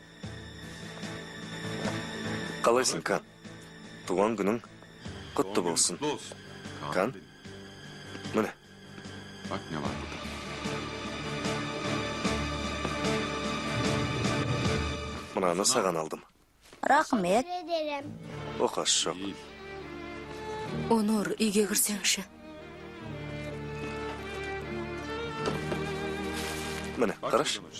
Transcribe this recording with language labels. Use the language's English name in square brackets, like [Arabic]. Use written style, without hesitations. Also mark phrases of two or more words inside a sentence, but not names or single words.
[Kazakh] Қалайсың, Кан? Туған күнің құтты болсын. Кан? Міне. [Turkish] Bak ne var burada. [Kazakh] Мынаны саған алдым. Рахмет. Оқас жоқ. Онур, үйге кірсеңші. Міне, қараш.